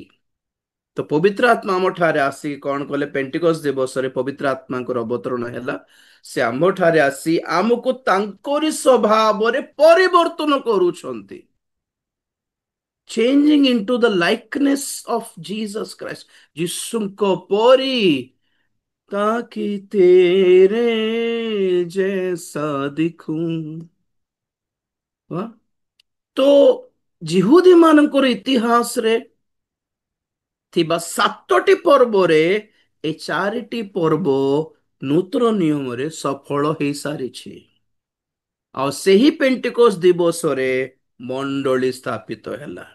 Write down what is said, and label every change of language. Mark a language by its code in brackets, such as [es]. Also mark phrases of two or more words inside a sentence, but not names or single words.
[or] ତ ପବିତ୍ର ଆତ୍ମା ଆମ ଠାରେ ଆସିକି କଣ କଲେ, ପେଣ୍ଟିକଷ୍ଟ ଦିବସରେ ପବିତ୍ର ଆତ୍ମାଙ୍କର ଅବତରଣ ହେଲା। ସେ ଆମ ଠାରେ ଆସି ଆମକୁ ତାଙ୍କରି ସ୍ୱଭାବରେ ପରିବର୍ତ୍ତନ କରୁଛନ୍ତି, [en] changing into the likeness of Jesus Christ, [or] ଯୀଶୁଙ୍କ ପରି, [hi] ताकि तेरे जैसा दिखूं। [or] ତ ଜିହୁଦୀ ମାନଙ୍କର ଇତିହାସରେ ଥିବା 7ଟି ପର୍ବରେ এই 4ଟି ପର୍ବ ନୂତନ ନିୟମରେ ସଫଳ ହେଇସାରିଛି। ଆଉ ସେହି ପେଣ୍ଟିକୋଷ୍ଟ ଦିବସରେ ମଣ୍ଡଳୀ ସ୍ଥାପିତ ହେଲା।